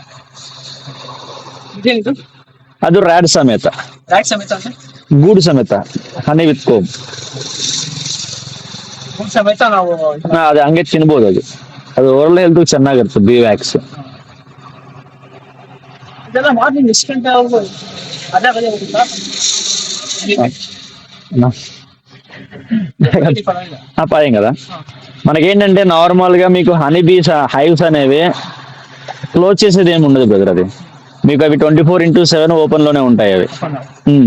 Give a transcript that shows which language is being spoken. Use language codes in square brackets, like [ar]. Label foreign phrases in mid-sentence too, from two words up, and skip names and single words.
[kn] ಅದು ರ್ಯಾಡ್ ಸಮೇತ, ಗೂಡು ಸಮೇತ, [en] honey with comb [kn] ಸಮೇತ ನಾವು ಅದು ಹಂಗೆ ತಿನ್ಬೋದು. ಅದು [en] oral health [kn] ಚೆನ್ನಾಗಿರುತ್ತೆ. [en] bee wax [kn] ಇದೆಲ್ಲ ಮಾರ್ನಿಂಗ್ ಎಷ್ಟು ಗಂಟೆ ಆಗ್ಬೋದು? [te] పాయం కదా. మనకేంటంటే నార్మల్ గా మీకు [en] honey bees hives [te] అనేవి క్లోజ్ చేసేది ఏమి ఉండదు బ్రదర్. అది మీకు అవి 24/7 ఓపెన్ లోనే ఉంటాయి అవి. ఉమ్.